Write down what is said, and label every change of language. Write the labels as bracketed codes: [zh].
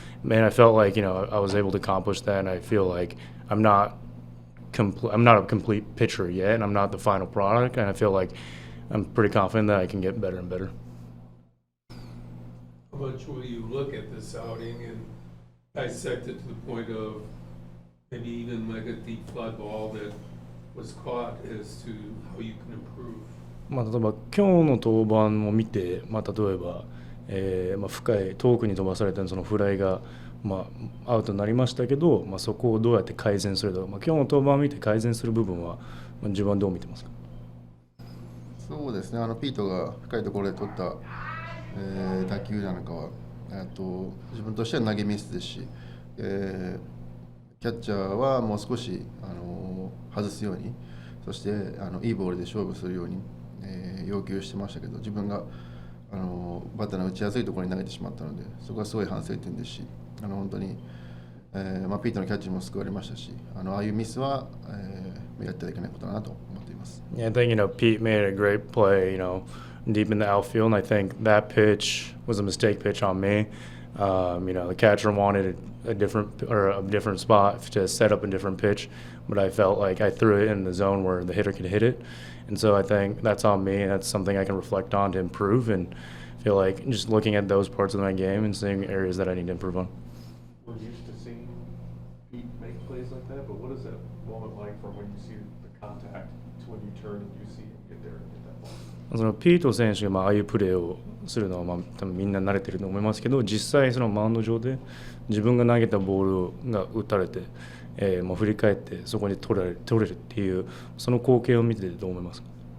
[en] Man, I felt like, I was able to accomplish that, and I feel like I'm not a complete pitcher yet, and I'm not the final product, and I feel like I'm pretty confident that I can get better and better. How much will you look at this outing and dissect it to the point of maybe even a deep fly ball that was caught as to how you can improve? [ja] 例えば今日の登板を見て、例えば、深い遠くに飛ばされたそのフライが、アウトになりましたけど、そこをどうやって改善するとか、今日の登板を見て改善する部分は、自分はどう見てますか？そうですね、ピートが深いところで取った、打球なんかは自分としては投げミスですし、キャッチャーはもう少し外すように、そしていいボールで勝負するように、要求してましたけど、自分がバッターの打ちやすいところに投げてしまったので、そこはすごい反省点ですし、本当に、ピートのキャッチも救われましたし、ああいうミスは、やってはいけないことだなと思っています。 [en] Yeah, I think, Pete made a great play, deep in the outfield, and I think that pitch was a mistake pitch on me. The catcher wanted a different spot to set up a different pitch, but I felt like I threw it in the zone where the hitter could hit it. And so I think that's on me, and that's something I can reflect on to improve, and feel like just looking at those parts of my game and seeing areas that I need to improve on. We're used to seeing Pete make plays like that, but what is that moment like from when you see the contact to when you turn and you see him get there and get that ball? [ja] そのピート選手がああいうプレーをするのは多分みんな慣れてると思いますけど、実際そのマウンド上で自分が投げたボールが打たれて、振り返ってそこに取れるっていうその光景を見てどう思いますか？